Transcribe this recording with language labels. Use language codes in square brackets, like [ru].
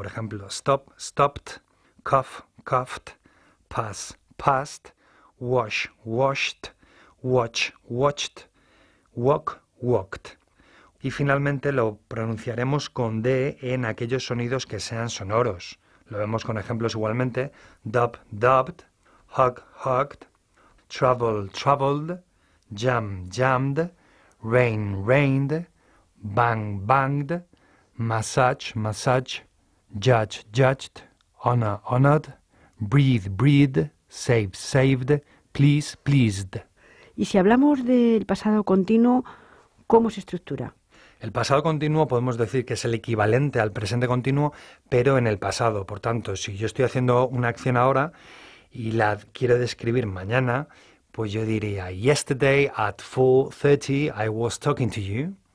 [es] Por ejemplo, [en] stop, stopped, cough, coughed, pass, passed, wash, washed, watch, watched, walk, walked. [es] Y finalmente lo pronunciaremos con D en aquellos sonidos que sean sonoros. Lo vemos con ejemplos igualmente. [en] Dub, dubbed, hug, hugged, travel, traveled, jam, jammed, rain, rained, bang, banged, massage, massaged, judge, judged, honor, honored, breathe, breathed, save, saved, please, pleased. [es] Y si hablamos del pasado continuo, ¿cómo se estructura? El pasado continuo podemos decir que es el equivalente al presente continuo, pero en el pasado. Por tanto, si yo estoy haciendo una acción ahora y la quiero describir mañana, pues yo diría, [en] yesterday at 4:30 I was talking to you.